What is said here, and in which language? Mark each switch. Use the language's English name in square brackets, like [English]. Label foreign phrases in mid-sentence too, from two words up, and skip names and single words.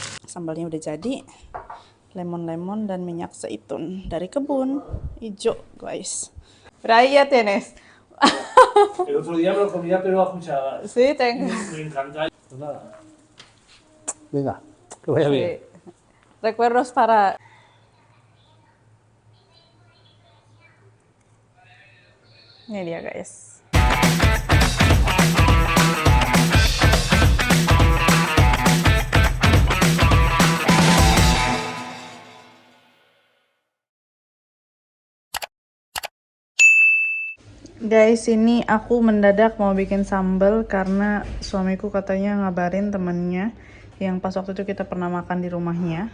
[Indonesian] sambalnya udah jadi. Lemon-lemon dan minyak zaitun dari kebun hijau, guys. [Spanish] Raya tenés. El otro día me lo comía pero a cucharadas. Sí, tengo. Me encanta. Pues nada. Venga, que vaya Sí. bien. Recuerdos para... [Indonesian] Ini dia, guys. Guys, ini aku mendadak mau bikin sambal karena suamiku katanya ngabarin temennya yang pas waktu itu kita pernah makan di rumahnya.